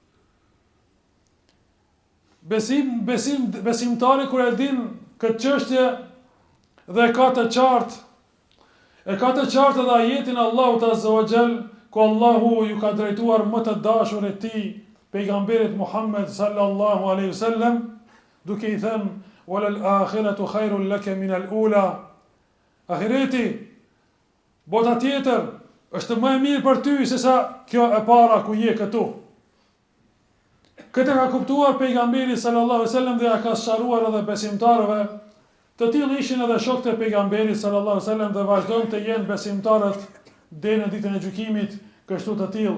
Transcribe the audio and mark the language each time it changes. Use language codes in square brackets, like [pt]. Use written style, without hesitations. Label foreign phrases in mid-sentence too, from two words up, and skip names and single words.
[sq] Besimtari kur e din këtë çështje dhe ka të qartë, edhe ajetin Allahut [ar] عز وجل, [sq] ku Allahu ju ka drejtuar më të dashurit tij, pejgamberit Muhammed [ar] صلى الله عليه وسلم, [sq] duke I thënë: [ar] "والآخرة خير لك من الأولى." [sq] Ahireti, bota tjetër, është më e mirë për ty se sa kjo e para ku je këtu. Këtë ka kuptuar pejgamberi [ar] صلى الله عليه وسلم [sq] dhe ja ka sqaruar edhe besimtarëve. Të tillë ishin edhe shokët e pejgamberit [ar] صلى الله عليه وسلم [sq] dhe vazhdojnë të jenë besimtarët deri në ditën e gjykimit, kështu të tillë.